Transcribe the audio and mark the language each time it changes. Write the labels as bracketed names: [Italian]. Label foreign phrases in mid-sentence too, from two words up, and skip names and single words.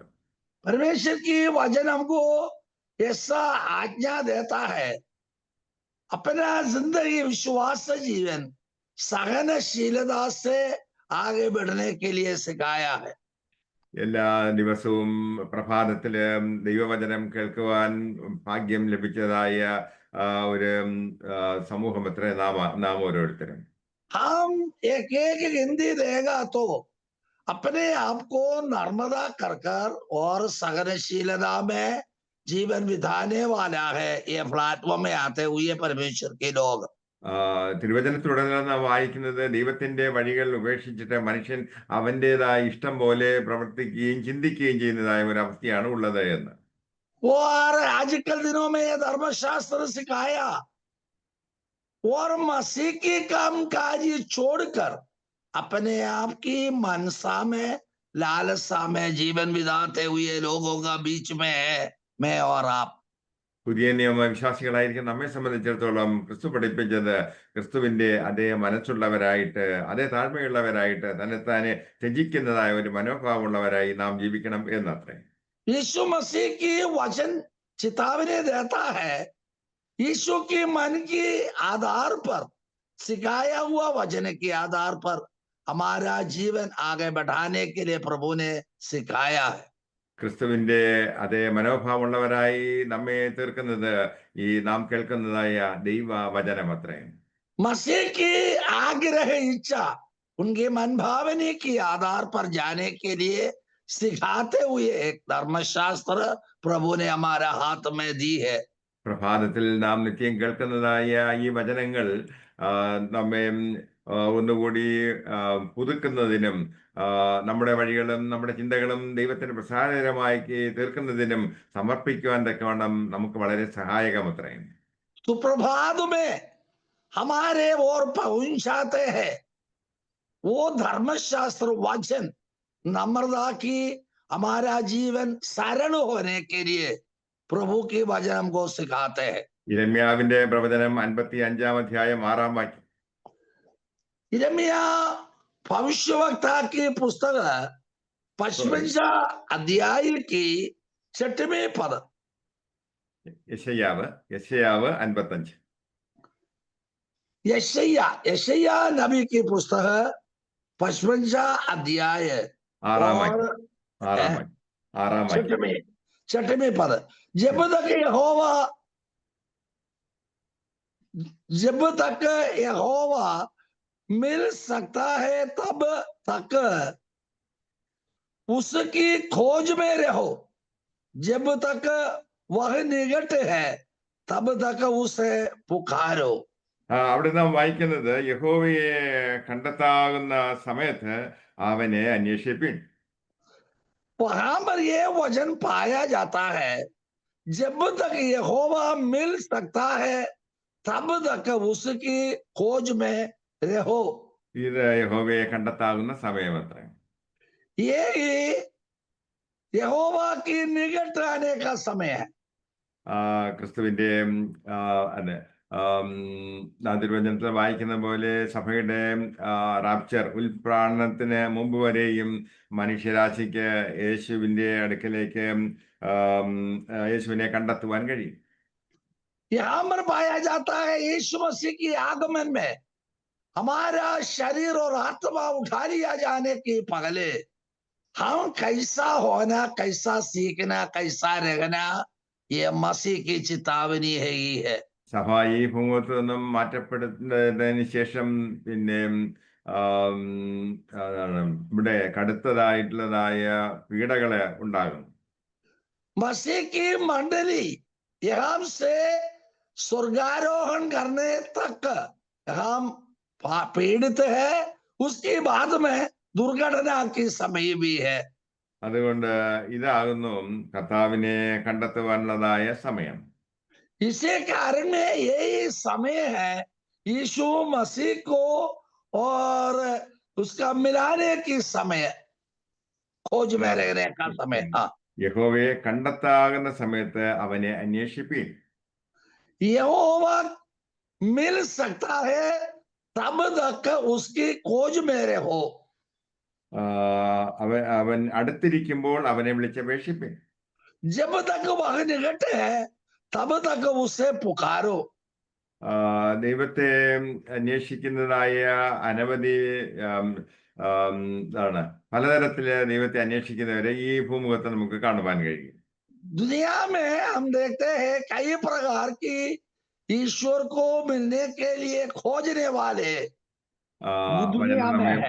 [Hindi] परमेश्वर की वचन हमको ऐसा आज्ञा देता है, अपना जिंदगी विश्वास से जीवन सहनशीलता से आगे बढ़ने के लिए सिखाया है। [Malayalam] എല്ലാ ദിവസവും പ്രഭാതത്തില് ദൈവവചനം കേൾക്കുവാൻ ഭാഗ്യം ലഭിച്ചതായ ഒരു സമൂഹം എത്ര നാം ഓരോരുത്തരും. [Hindi] हम एक एक हिंदी देगा तो अपने आप को नर्मदा कर कर और सहनशीलता में जीवन बिताने वाला है ये प्लेटफॉर्म में आते हुए परमेश्वर के लोग। [Malayalam] തിരുവചനത്തിലുടനീളം നാം വായിക്കുന്നത് ദൈവത്തിന്റെ വഴികൾ ഉപേക്ഷിച്ചിട്ട് മനുഷ്യൻ അവൻ്റെതായ ഇഷ്ടം പോലെ പ്രവർത്തിക്കുകയും ചിന്തിക്കുകയും ചെയ്യുന്നതായ ഒരു അവസ്ഥയാണ് ഉള്ളത് എന്ന്. [Hindi] और आजकल दिनों में ये धर्मशास्त्र सिखाया और मसीह की काम काज छोड़कर अपने आप की मनसा में लालसा में जीवन बिताते हुए लोगों का बीच में है मैं और आप। [Malayalam] പുതിയ നിയമ വിശ്വാസികളായിരിക്കും നമ്മെ സംബന്ധിച്ചിടത്തോളം ക്രിസ്തു പഠിപ്പിച്ചത് ക്രിസ്തുവിന്റെ അതേ മനസ്സുള്ളവരായിട്ട് അതേ താഴ്മയുള്ളവരായിട്ട് തന്നെത്താനെ ത്യജിക്കുന്നതായ ഒരു മനോഭാവമുള്ളവരായി നാം ജീവിക്കണം എന്നത്രേ. [Hindi] यीशु मसीह की वचन चेतावनी देता है, यीशु के मन के आधार पर सिखाया हुआ वचन के आधार पर हमारा जीवन आगे बढ़ाने के लिए प्रभु ने सिखाया है। [Malayalam] ക്രിസ്തുവിന്റെ അതേ മനോഭാവമുള്ളവരായി നമ്മെ തീർക്കുന്നത് ഈ നാം കേൾക്കുന്നതായ ദൈവ വചനം അത്രേ. [Hindi] मसीह की आग्रह इच्छा उनके मन भावनी के आधार पर जाने के लिए सिखाते हुए एक धर्मशास्त्र प्रभु ने हमारा हाथ में दी है। [Malayalam] പ്രഭാതത്തിൽ നാം നിത്യം കേൾക്കുന്നതായ ഈ വചനങ്ങൾ നമ്മെ ഒന്നുകൂടി പുതുക്കുന്നതിനും നമ്മുടെ വഴികളും നമ്മുടെ ചിന്തകളും ദൈവത്തിന് പ്രസാദകരമായി തീർക്കുന്നതിനും സമർപ്പിക്കുവാൻ തക്കവണ്ണം നമുക്ക് വളരെ സഹായകമത്രേ. [Hindi] सुप्रभात में हमारे ओर पहुंचाते हैं वो धर्मशास्त्र वचन, नम्रता की हमारा जीवन सरल होने के लिए प्रभु की वचन हमको सिखाते हैं। [Malayalam] യിരെമ്യാവിന്റെ പ്രവചനം 55-ാം അധ്യായം 6-ാം വാക്യം. [Hindi] यिर्मयाह भविष्यवक्ता की पुस्तक 55 अध्याय की 6वें पद. [Malayalam] യെശയ്യാവ് 55. [Hindi] यशायाह नबी की पुस्तक 55 अध्याय [Malayalam] 6-ാം വാക്യം. [Hindi] 6वें पद. जब तक यहोवा मिल सकता है तब तक उसकी खोज में रहो, जब तक वह निकट है तब तक उसे पुकारो. [Malayalam] അവിടെ നാം വായിക്കുന്നത് യഹോവയെ കണ്ടെത്താകുന്ന സമയത്ത് അവനെ അന്വേഷിപ്പിൻ. [Hindi] वहां पर यह वचन पाया जाता है, जब तक यहोवा मिल सकता है तब तक उसकी खोज में रहो. [Malayalam] ഇത് യഹോവയെ കണ്ടെത്താകുന്ന സമയമത്രേ. [Hindi] ये यहोवा की निकट आने का समय है. [Malayalam] ക്രിസ്തുവിന്റെ അതെ നാം തിരുവചനത്തിൽ വായിക്കുന്ന പോലെ സഭയുടെ റാപ്ചർ ഉൽപ്രാണനത്തിന് മുമ്പ് വരെയും മനുഷ്യരാശിക്ക് യേശുവിന്റെ അടുക്കലേക്ക് യേശുവിനെ കണ്ടെത്തുവാൻ കഴിയും. [Hindi] यहाँ पर पाया जाता है यीशु मसीह की आगमन में हमारा शरीर और आत्मा उठा लिया जाने के पहले हम कैसा होना, कैसा सीखना, कैसा रहना, ये मसीह की चेतावनी है ही है. [Malayalam] സഭ ഈ ഭൂമുഖത്ത് നിന്നും മാറ്റപ്പെടുന്നതിന് ശേഷം പിന്നെ ഇവിടെ കടുത്തതായിട്ടുള്ളതായ പീഡകള് ഉണ്ടാകും. [Hindi] मसीह की मंडली यहाँ से स्वर्गारोहण करने तक हम पीड़ित है, उसके बाद में दुर्घटना की समय भी है. [Malayalam] അതുകൊണ്ട് ഇതാകുന്നു കർത്താവിനെ കണ്ടെത്തുവാനുള്ളതായ സമയം. [Hindi] इसी कारण यही समय है यीशु मसीह को और उसका मिलाने की समय, खोज में रहने का समय. [Malayalam] യഹോവയെ കണ്ടെത്താകുന്ന സമയത്ത് അവനെ അന്വേഷിപ്പീൻ. [Hindi] यहोवा मिल सकता है तब तक उसकी खोज में रहो. [Malayalam] അവൻ അടുത്തിരിക്കുമ്പോൾ അവനെ വിളിച്ചപേക്ഷിപ്പീൻ. [Hindi] जब तक वह निकट है तब तक उसे पुकारो. [Malayalam] ദൈവത്തെ അന്വേഷിക്കുന്നതായ അനവധി പലതരത്തില് ദൈവത്തെ അന്വേഷിക്കുന്നവരെ ഈ ഭൂമുഖത്ത് നമുക്ക് കാണുവാൻ കഴിയും. [Hindi] दुनिया में हम देखते हैं कई प्रकार की ईश्वर को मिलने के लिए खोजने वाले दुनिया में है.